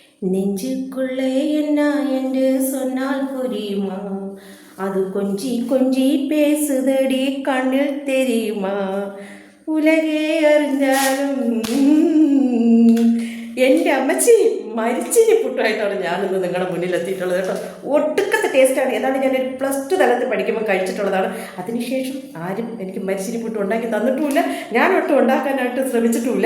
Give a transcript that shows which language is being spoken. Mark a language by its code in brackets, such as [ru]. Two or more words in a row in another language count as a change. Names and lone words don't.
[ta] நெஞ்சுக்குள்ளே என்ன என்று சொன்னால் புரியுமா? அது கொஞ்சி கொஞ்சி பேசுதடி கண்ணில் தெரியுமா? [ml] ഉലകേ അറിഞ്ഞാലും എൻ്റെ അമ്മച്ചി മരിച്ചിനി പുട്ടായിട്ടാണ് ഞാനിന്ന് നിങ്ങളുടെ മുന്നിലെത്തിയിട്ടുള്ളത് കേട്ടോ. ഒട്ടുക്കത്തെ ടേസ്റ്റാണ്. ഏതാണ്ട് ഞാനൊരു +2 തലത്തിൽ പഠിക്കുമ്പോൾ കഴിച്ചിട്ടുള്ളതാണ്. അതിനുശേഷം ആരും എനിക്ക് മരിച്ചിനി പുട്ട് ഉണ്ടാക്കി തന്നിട്ടുമില്ല, ഞാനൊട്ടും ഉണ്ടാക്കാനായിട്ട് ശ്രമിച്ചിട്ടുമില്ല.